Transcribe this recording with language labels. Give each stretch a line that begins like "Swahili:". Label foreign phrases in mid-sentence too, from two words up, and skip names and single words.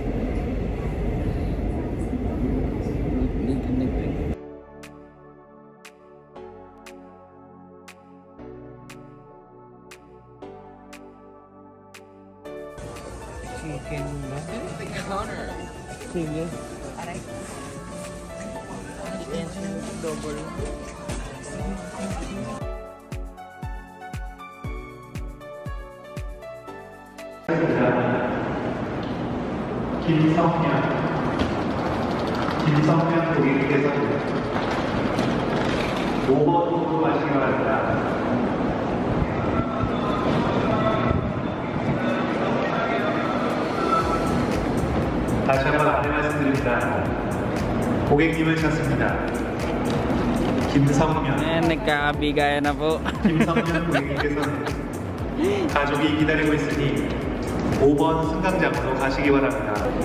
Filipino: Chicken ba? Sige. Double.
Korean: 김성현 고객께서 5번으로 가시기 바랍니다. 다시 한번 안내 말씀드립니다. 고객님을 찾습니다. 김성현.
Filipino: Nagkakabigayan na po.
Korean: 김성현 고객님께서는 가족이 기다리고 있으니 5번 승강장으로 가시기 바랍니다.